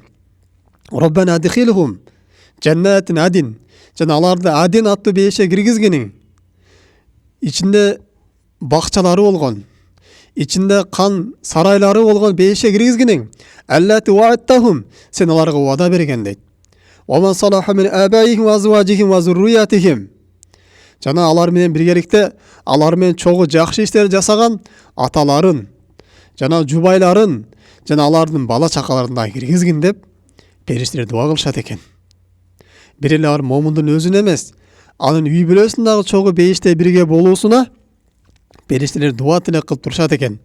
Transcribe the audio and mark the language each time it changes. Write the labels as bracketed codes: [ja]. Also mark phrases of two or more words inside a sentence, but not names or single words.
[ar] ربنا وأدخلهم جنات عدن, [ky] жана аларды адин аттуу бейишке киргизгиниң. Ичинде бакчалары болгон, ичинде кан сарайлары болгон бейишке киргизгиниң. [ar] التي وعدتهم, [ky] сен аларга вада берген дейт. [ar] ومن صلح من آبائهم وأزواجهم وذرياتهم, [ky] жана алар менен биргеликте алар менен чогуу жакшы иштер жасаган аталарын жана жубайларын жана алардын бала чакаларын да киргизгин деп периштелер дуа кылышат экен. Бир эле алар момундун өзүн эмес, анын үй бүлөсүн чогуу бейиште бирге болуусуна периштелер дуа тилек кылып турушат экен.